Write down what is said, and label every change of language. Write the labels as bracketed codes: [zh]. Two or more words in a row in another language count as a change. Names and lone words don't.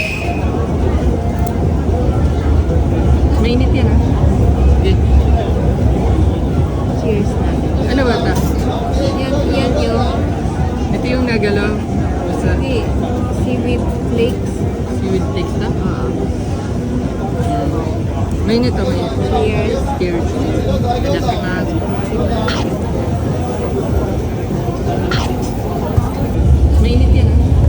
[tl] Mainit yan ah. Okay. Cheers natin. Ano ba ito? Yan yung Ito yung nagalaw. Basta [en] seaweed flakes. seaweed flakes [tl] na. Mainit to, mainit. Cheers. Cheers. Itadakimasu. Mainit yan ah.